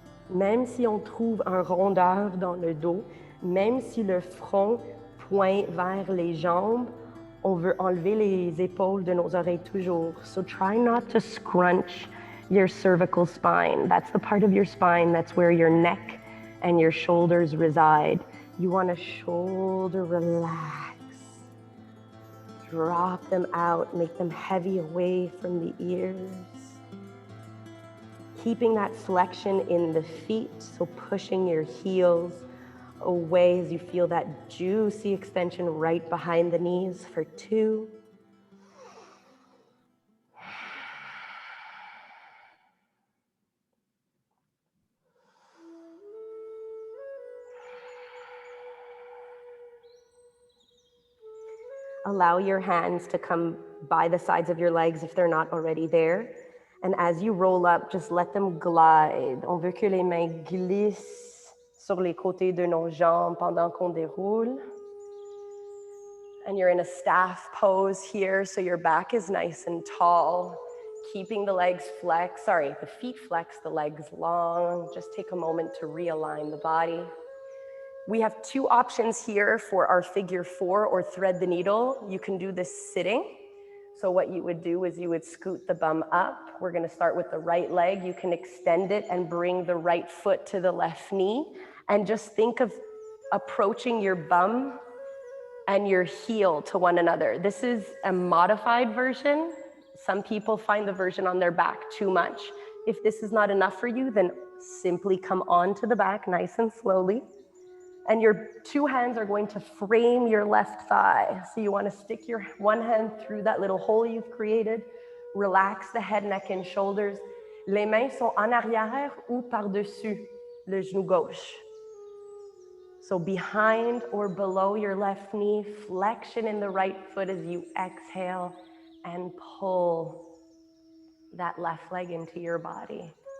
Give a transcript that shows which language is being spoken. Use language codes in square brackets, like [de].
[fr] Même si on trouve un rondeur dans le dos, même si le front pointe vers les jambes, on veut enlever les épaules de nos oreilles toujours. [en] So try not to scrunch your cervical spine. That's the part of your spine that's where your neck and your shoulders reside. You want to shoulder relax. Drop them out, make them heavy away from the ears. Keeping that flexion in the feet, so pushing your heels away as you feel that juicy extension right behind the knees for 2. Allow your hands to come by the sides of your legs if they're not already there. And as you roll up, just let them glide. [fr] On veut que les mains glissent sur les côtés de nos jambes pendant qu'on déroule. [en] And you're in a staff pose here, so your back is nice and tall. Keeping the legs flexed, the feet flexed, the legs long. Just take a moment to realign the body. We have 2 options here for our figure 4 or thread the needle. You can do this sitting. So what you would do is you would scoot the bum up. We're going to start with the right leg. You can extend it and bring the right foot to the left knee. And just think of approaching your bum and your heel to one another. This is a modified version. Some people find the version on their back too much. If this is not enough for you, then simply come onto the back nice and slowly. And your 2 hands are going to frame your left thigh. So you want to stick your one hand through that little hole you've created. Relax the head, neck, and shoulders. [fr] Les mains sont en arrière ou par-dessus le genou gauche. [en] So behind or below your left knee, flexion in the right foot as you exhale and pull that left leg into your body.